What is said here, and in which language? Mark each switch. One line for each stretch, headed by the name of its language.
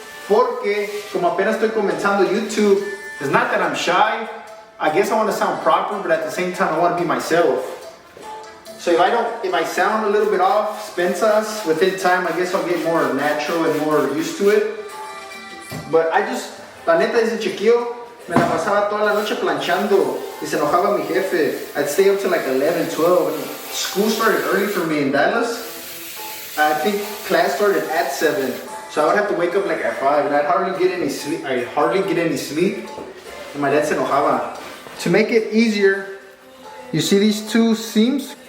Spanish: Porque, como apenas estoy comenzando YouTube,
English: it's not that I'm shy. I guess I want to sound proper, but at the same time, I want to be myself. So if I sound a little bit off,
Spanish: spensas,
English: within time, I guess I'll get more natural and more used to it. But
Spanish: la neta, desde chiquillo, me la pasaba toda la noche planchando y se enojaba mi jefe.
English: I'd stay up till like 11, 12. And school started early for me in Dallas. I think class started at 7. So I would have to wake up like at 5 and I'd hardly get any sleep. And my dad
Spanish: se enojaba.
English: To make it easier, you see these two seams?